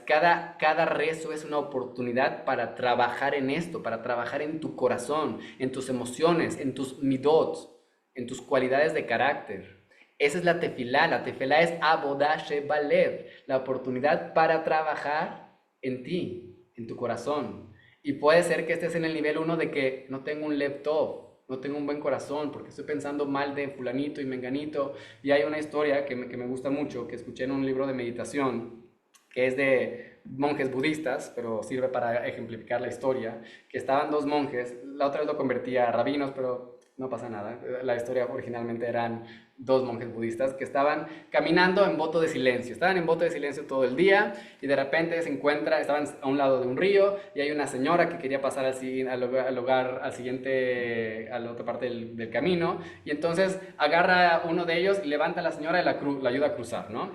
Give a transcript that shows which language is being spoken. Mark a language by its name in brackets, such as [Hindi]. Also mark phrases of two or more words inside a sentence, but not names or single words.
[Spanish] Cada rezo es una oportunidad para trabajar en esto, para trabajar en tu corazón, en tus emociones, en tus midot, en tus cualidades de carácter. Esa es la tefilá. La tefilá es [Hebrew] עבודה שבלב, [Spanish] la oportunidad para trabajar en ti, en tu corazón. Y puede ser que estés en el nivel 1 de que no tengo un [Hebrew] לב טוב, [Spanish] no tengo un buen corazón, porque estoy pensando mal de fulanito y menganito. Y hay una historia que me gusta mucho, que escuché en un libro de meditación, que es de monjes budistas, pero sirve para ejemplificar la historia, que estaban dos monjes, la otra vez lo convertía a rabinos, pero no pasa nada, la historia originalmente eran dos monjes budistas que estaban caminando en voto de silencio, estaban en voto de silencio todo el día y de repente estaban a un lado de un río y hay una señora que quería pasar al siguiente, a la otra parte del camino y entonces agarra uno de ellos y levanta a la señora y la ayuda a cruzar, ¿no?